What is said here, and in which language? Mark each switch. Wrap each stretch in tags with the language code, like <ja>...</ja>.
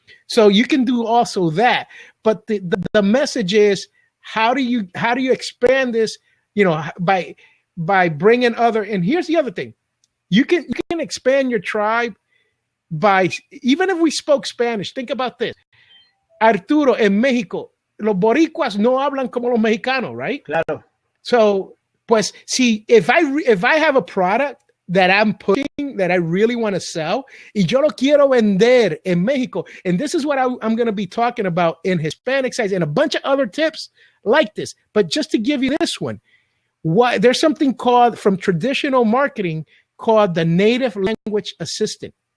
<en>So you can do also that. But the message is, how do you expand this, by bringing other, and here's the other thing. You can expand your tribe by, even if we spoke Spanish, think about this.</en> <es>Arturo, en México, los boricuas no hablan como los mexicanos, right? Claro.</es> <en>So, pues, see, if I have a product that I'm pushing, that I really want to sell,</en> <es>y yo lo quiero vender en México,</es> <en>and this is what I'm going to be talking about in Hispanicize and a bunch of other tips like this. But just to give you this one, there's something called, from traditional marketing, called the native language assistant.</en>